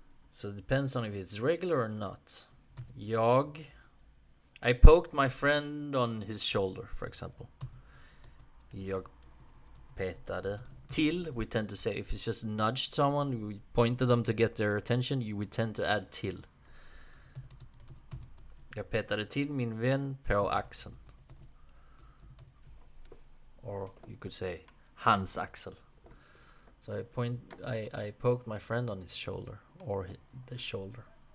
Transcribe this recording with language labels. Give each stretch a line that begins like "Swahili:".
English: So it depends on if it's regular or not. I poked my friend on his shoulder, for example.
Swedish: Jag petade till.
English: We tend to say, if it's just nudged someone, we pointed them to get their attention, we tend to add till.
Swedish: Jag petade till min vän på axeln.
English: Or you could say
Swedish: hans axel.
English: So I poked my friend on his shoulder, or the shoulder.